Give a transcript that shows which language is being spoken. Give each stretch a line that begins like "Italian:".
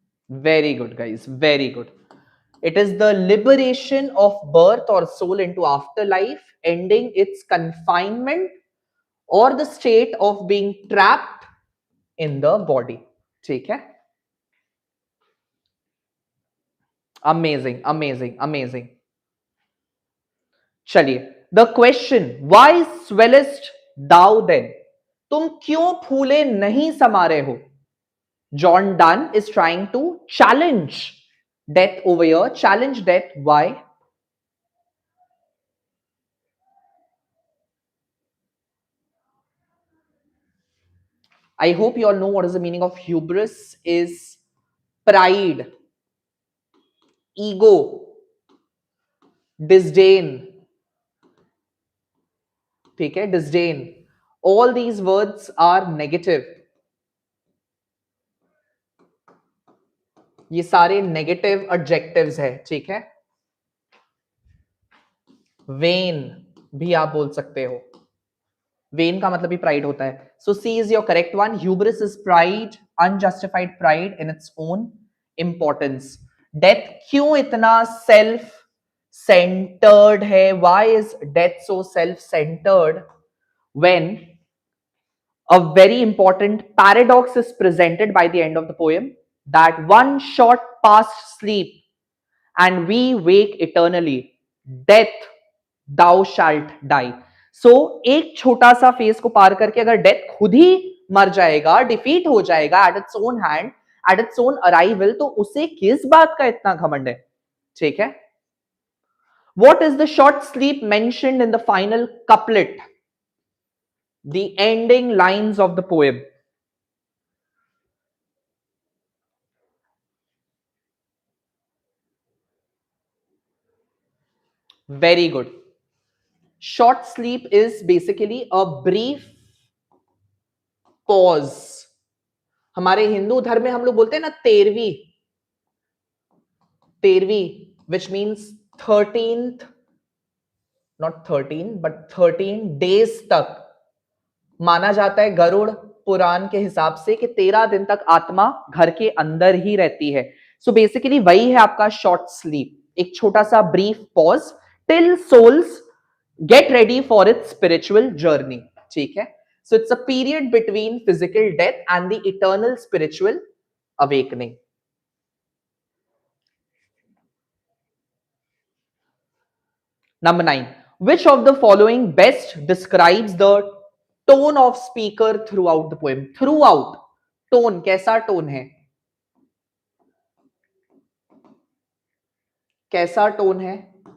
English: Very good, guys, very good. It is the liberation of birth or soul into afterlife, ending its confinement or the state of being trapped in the body. ठीक है, amazing amazing amazing.
Hindi: चलिए,
English: the question why swellest thou then,
Hindi: तुम क्यों फूले नहीं समा रहे हो?
English: John Donne is trying to challenge death over here, challenge death, why? I hope you all know what is the meaning of hubris is pride, ego, disdain, ठीक है, disdain, all these words are negative,
Hindi: ये सारे negative adjectives है,
English: ठीक है।
Hindi: When भी आप बोल सकते हो, वेन का मतलब भी प्राइड होता है।
English: So C is your correct one. Hubris is pride, unjustified pride in its own importance.
Hindi: Death क्यों इतना सेल्फ सेंटर्ड है?
English: Why is death so self centred? When a very important paradox is presented by the end of the poem, that one short past sleep and we wake eternally, death thou shalt die.
Hindi: So एक छोटा सा phase को पार करके अगर death खुद ही मर जाएगा, defeat हो जाएगा
English: at its own hand, at its own arrival,
Hindi: तो उसे किस बात का इतना घमंड है? ठीक है।
English: What is the short sleep mentioned in the final couplet, the ending lines of the poem? Very good. Short sleep is basically a brief pause.
Hindi: हमारे हिंदू धर्म में हम लोग बोलते हैं ना तेरहवीं, तेरहवीं,
English: which means 13th, not 13 but 13 days
Hindi: तक माना जाता है गरुड़ पुराण के हिसाब से कि 13 दिन तक आत्मा घर के अंदर ही रहती है।
English: so basically
Hindi: वही है आपका
English: short sleep,
Hindi: एक छोटा सा
English: Brief pause till souls get ready for its spiritual journey, ठीक है। So it's a period between physical death and the eternal spiritual awakening. Number 9. Which of the following best describes the tone of speaker throughout the poem? Throughout, tone, कैसा tone है?
Hindi: कैसा tone है?